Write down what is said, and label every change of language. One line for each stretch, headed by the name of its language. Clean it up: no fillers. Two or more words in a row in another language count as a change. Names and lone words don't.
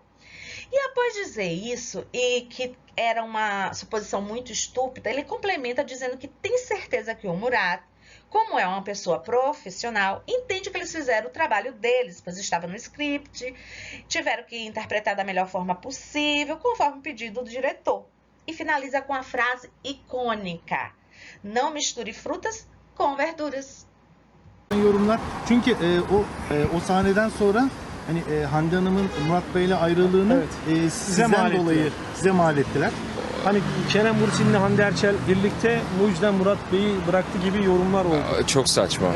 Portuguese: E após dizer isso, e que era uma suposição muito estúpida, ele complementa dizendo que tem certeza que o Murat, como é uma pessoa profissional, entende que eles fizeram o trabalho deles, pois estava no script, tiveram que interpretar da melhor forma possível, conforme o pedido do diretor. E finaliza com a frase icônica: não misture frutas com verduras.
Turkish: Yorumlar. Çünkü o sahneden sonra hani Hande Hanım'ın Murat Bey'le ayrılığını sizden dolayı size mal ettiler. Hani Kerem Bürsin'le Hande Erçel birlikte bu yüzden Murat Bey'i bıraktı gibi yorumlar oldu. Çok saçma.